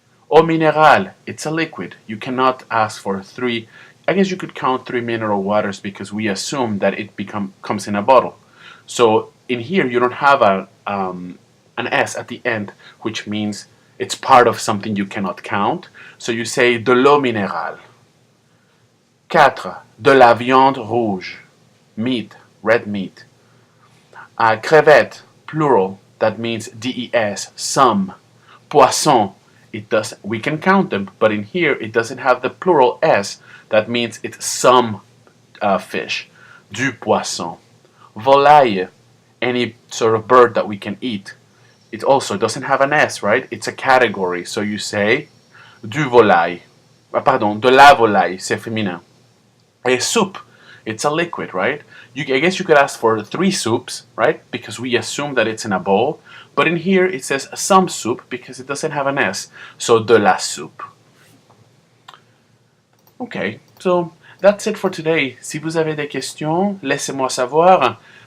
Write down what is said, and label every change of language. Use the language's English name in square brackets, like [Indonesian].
[English] Eau minérale, it's a liquid. You cannot ask for 3. I guess you could count 3 mineral waters because we assume that it comes in a bottle. So in here you don't have an S at the end, which means it's part of something you cannot count. So you say [French] de l'eau minérale. 4. De la viande rouge. [English] Meat, red meat. Crevette, plural, that means DES, some. Poisson, we can count them, but in here it doesn't have the plural S, that means it's some fish. [French] Du poisson. [English] Volaille, any sort of bird that we can eat. It also doesn't have an S, right? It's a category, so you say [French] du volaille. Pardon, de la volaille, c'est féminin. [English] A soup, it's a liquid, right? I guess you could ask for 3 soups, right? Because we assume that it's in a bowl. But in here it says some soup because it doesn't have an S. So [French] de la soupe. [English] Okay, so that's it for today. [French] Si vous avez des questions, laissez-moi savoir.